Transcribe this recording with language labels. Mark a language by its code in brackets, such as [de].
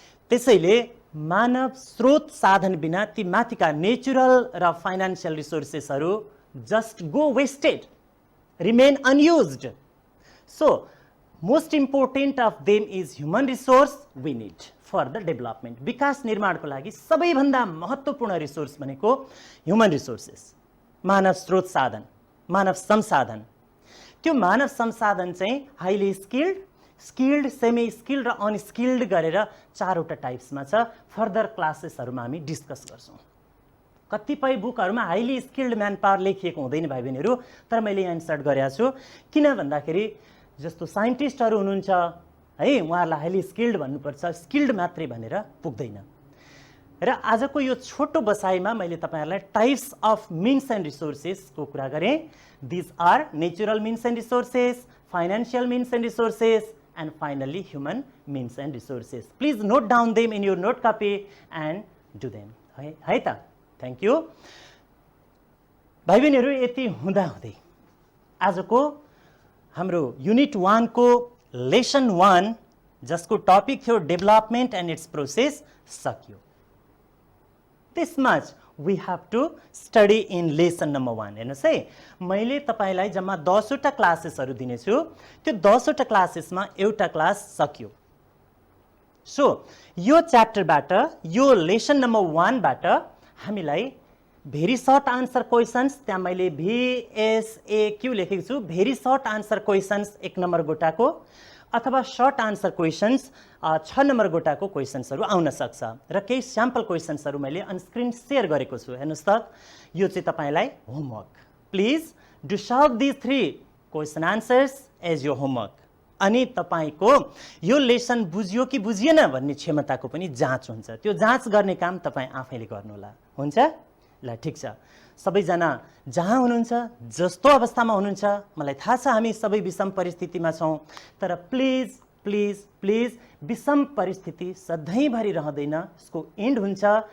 [ne] त्यसैले मानव स्रोत साधन बिना ती माथिका नेचुरल र financial रिसोर्सेसहरू [en] just go wasted, remain unused। So most important of them is human resource we need for the development। [ne] विकास निर्माणको लागि सबैभन्दा महत्त्वपूर्ण रिसोर्स भनेको ह्युमन रिसोर्सेस, मानव स्रोत साधन, मानव संसाधन। त्यो मानव संसाधन चाहिँ हाइली स्किल्ड, सेमी स्किल्ड र अनस्किल्ड गरेर 4वटा टाइप्समा छ। फर्दर क्लासेसहरूमा हामी डिस्कस गर्छौँ। कतिपय बुकहरूमा हाइली स्किल्ड म्यान पावर लेखिएको हुँदैन भाइ बहिनीहरू, तर मैले यहाँ इन्सर्ट गरेको छु। किन भन्दाखेरि जस्तो साइन्टिस्टहरू हुनुहुन्छ है, उहाँहरूलाई हाइली स्किल्ड भन्नुपर्छ, स्किल्ड मात्रै भनेर पुग्दैन। र आजको यो छोटो बसाइमा मैले तपाईँहरूलाई टाइप्स अफ मिन्स एन्ड रिसोर्सेसको कुरा गरेँ। [en] These are natural means and resources, financial means and resources, and finally human means and resources. Please note down them in your note copy and do them [ne] है त। Thank you भाइ बहिनीहरू। यति हुँदाहुँदै आजको हाम्रो युनिट 1 को लेसन 1 जसको टपिक थियो [en] development and its process [ne] सक्यो। [en] This much we have to study in lesson number 1। [ne] हेर्नुहोस् है, मैले तपाईँलाई जम्मा 10वटा क्लासेसहरू दिनेछु। त्यो 10वटा क्लासेसमा एउटा क्लास सक्यो। सो यो च्याप्टरबाट, यो लेसन नम्बर 1 बाट हामीलाई भेरी सर्ट आन्सर क्वेसन्स, त्यहाँ मैले VSAQ लेखेको छु, very short answer questions 1 number गोटाको, अथवा सर्ट आन्सर क्वेसन्स 6 नम्बर गोटाको क्वेसन्सहरू आउन सक्छ। र केही स्याम्पल क्वेसन्सहरू मैले अनस्क्रिन सेयर गरेको छु। हेर्नुहोस् त, यो चाहिँ तपाईँलाई homework. [en] Please do solve this 3 question answers as यो homework. [ne] अनि तपाईँको यो लेसन बुझ्यो कि बुझिएन भन्ने क्षमताको पनि जाँच हुन्छ। त्यो जाँच गर्ने काम तपाईँ आफैले गर्नुहोला, हुन्छ? ल ठिक छ। सबैजना जहाँ हुनुहुन्छ, जस्तो अवस्थामा हुनुहुन्छ, मलाई थाहा छ हामी सबै विषम परिस्थितिमा छौँ, तर प्लिज प्लिज प्लिज विषम परिस्थिति सधैँभरि रहँदैन, यसको एन्ड हुन्छ।